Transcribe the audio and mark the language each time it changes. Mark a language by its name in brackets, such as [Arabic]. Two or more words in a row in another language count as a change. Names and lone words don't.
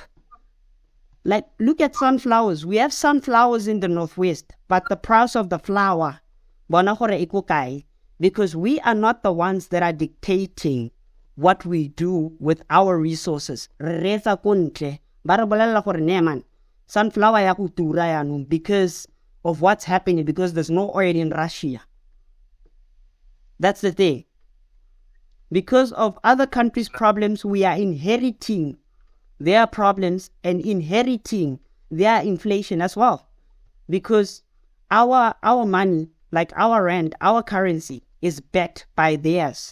[English] Like, look at sunflowers. We have sunflowers in the Northwest, but the price of the flower, because we are not the ones that are dictating what we do with our resources. Sunflower [Tswana] ya go tura yaanong [English] because of what's happening, because there's no oil in Russia. That's the thing. Because of other countries' problems, we are inheriting their problems and inheriting their inflation as well. Because our money, like our rand, our currency, is backed by theirs.